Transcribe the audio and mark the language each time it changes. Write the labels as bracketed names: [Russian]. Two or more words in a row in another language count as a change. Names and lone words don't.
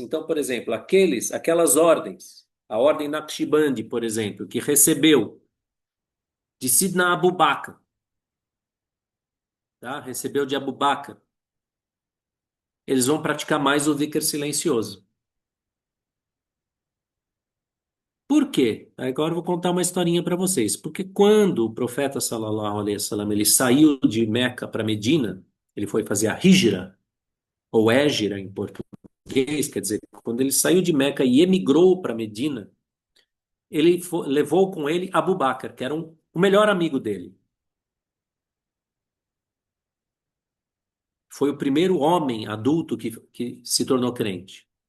[Portuguese] Então, por exemplo, aquelas ordens, a ordem Naqshbandi, por exemplo, que recebeu de Sidna Abu Bakr, tá? Recebeu de Abu Bakr, eles vão praticar mais o dhikr silencioso. Por quê? Agora eu vou contar uma historinha para vocês. Porque quando o profeta [Arabic] صلى الله عليه وسلم [Portuguese] ele saiu de Meca para Medina, ele foi fazer a Hijra, ou Égira em português, quer dizer, quando ele saiu de Meca e emigrou para Medina, levou com ele Abu Bakr, que era o melhor amigo dele. Foi o primeiro homem adulto que se tornou crente.